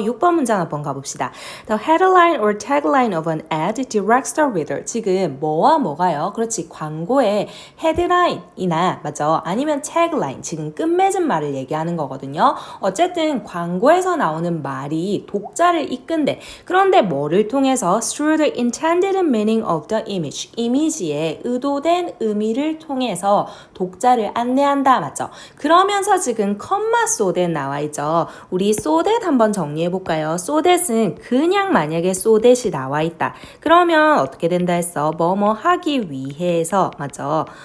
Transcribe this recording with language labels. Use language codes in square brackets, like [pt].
[ko] 6번 문장 한번 가봅시다. [en] The headline or tagline of an ad directs the reader. [ko] 지금 뭐와 뭐가요? 그렇지. 광고의 헤드라인이나, 맞죠? 아니면 tagline, 지금 끝맺은 말을 얘기하는 거거든요. 어쨌든 광고에서 나오는 말이 독자를 이끈대. 그런데 뭐를 통해서? [en] Through the intended meaning of the image. [ko] 이미지의 의도된 의미를 통해서 독자를 안내한다. 맞죠? 그러면서 지금 컴마 so that 나와 있죠. 우리 so that 한번 정리해 볼까요? so that은 그냥 만약에 so that이 나와 있다. 그러면 어떻게 된다 했어? 뭐뭐 하기 위해서, 맞죠?